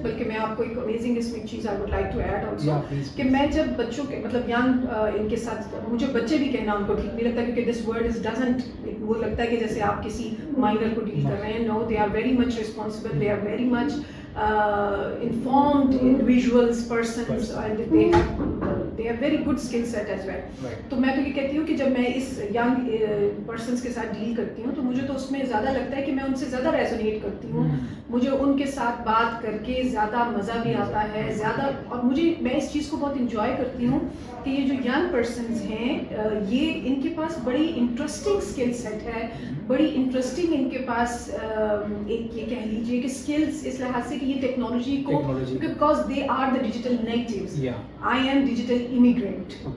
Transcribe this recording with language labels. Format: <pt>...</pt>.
<ur>بلکہ میں آپ کو ایک amazing اس میں چیز</ur> <en>I would like to add also.</en> <ur>کہ میں جب بچوں کے مطلب young ان کے ساتھ, مجھے بچے بھی کہنا ان کو ٹھیک نہیں لگتا کیونکہ</ur> <en>this word doesn't,</en> <ur>وہ لگتا ہے کہ جیسے آپ کسی minor کو ڈیل کر رہے ہیں.</ur> <en>No, they are very much responsible. They are very much informed individuals, persons, and they have very good skill set as well.</en> <ur>تو میں تو یہ کہتی ہوں کہ جب میں اس ینگ پرسنس کے ساتھ ڈیل کرتی ہوں تو مجھے تو اس میں زیادہ لگتا ہے کہ میں ان سے زیادہ ریزونیٹ کرتی ہوں, مجھے ان کے ساتھ بات کر کے زیادہ مزہ بھی آتا ہے زیادہ, اور میں اس چیز کو بہت انجوائے کرتی ہوں کہ یہ جو ینگ پرسنز ہیں یہ ان کے پاس بڑی انٹرسٹنگ اسکل سیٹ ہے, بڑی انٹرسٹنگ ان کے پاس ایک یہ کہہ لیجیے کہ اسکلس اس لحاظ سے کہ یہ ٹیکنالوجی کو,</ur> <en>Because they are the digital natives, I am digital immigrant.</en>